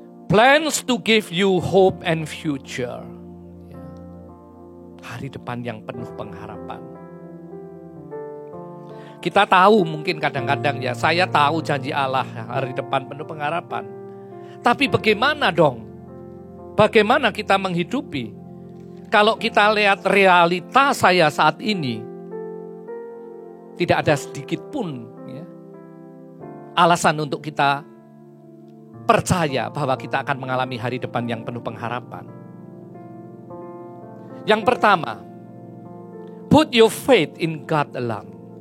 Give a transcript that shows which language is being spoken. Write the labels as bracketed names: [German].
[English] Plans to give you hope and future. [Indonesian] Hari depan yang penuh pengharapan. Kita tahu mungkin kadang-kadang ya, saya tahu janji Allah hari depan penuh pengharapan. Tapi bagaimana dong? Bagaimana kita menghidupi? Kalau kita lihat realita saya saat ini, tidak ada sedikit pun ya, alasan untuk kita percaya bahwa kita akan mengalami hari depan yang penuh pengharapan. Yang pertama, [English] put your faith in God alone.